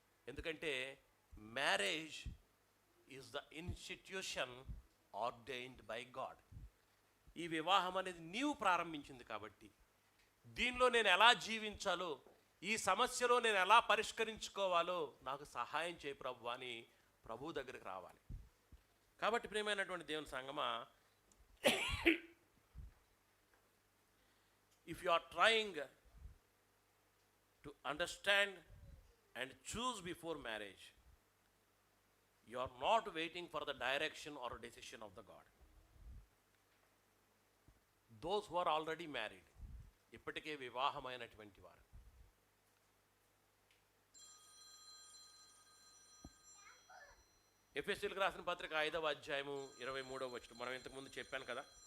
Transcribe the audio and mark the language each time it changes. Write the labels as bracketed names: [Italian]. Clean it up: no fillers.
[English] ఎందుకంటే marriage is the institution ordained by God. [Telugu] ఈ వివాహం అనేది నీవు ప్రారంభించింది కాబట్టి దీనిలో నేను ఎలా జీవించాలో, ఈ సమస్యలో నేను ఎలా పరిష్కరించుకోవాలో నాకు సహాయం చేయి ప్రభు అని ప్రభువు దగ్గరికి రావాలి. కాబట్టి ప్రియమైనటువంటి దేవుని సంగమా, [English] if you are trying to understand and choose before marriage, you are not waiting for the direction or decision of the God. Those who are already married, [Telugu] ఇప్పటికే వివాహమైనటువంటి వారు, ఎఫెసీయులకు రాసిన పత్రిక 5వ అధ్యాయము 23వ వచనం మనం ఇంతకుముందు చెప్పాను కదా.